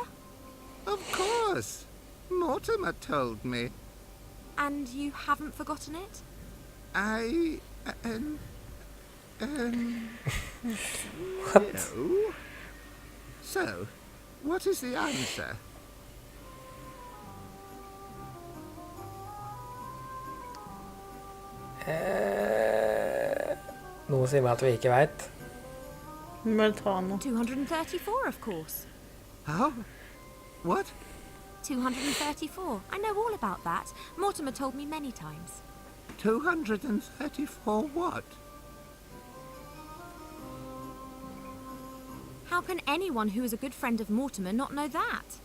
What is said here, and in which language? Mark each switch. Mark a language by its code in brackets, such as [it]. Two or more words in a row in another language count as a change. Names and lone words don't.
[en] Of course. Mortimer told me. And you haven't forgotten it? What? No. So, what is the answer? [no] Noe sier meg at vi ikke vet. Vi må bare ta noe. [en] 234, of course. How? What? 234. I know all about that. Mortimer told me many times. 234 what? How can anyone who is a good friend of Mortimer not know that?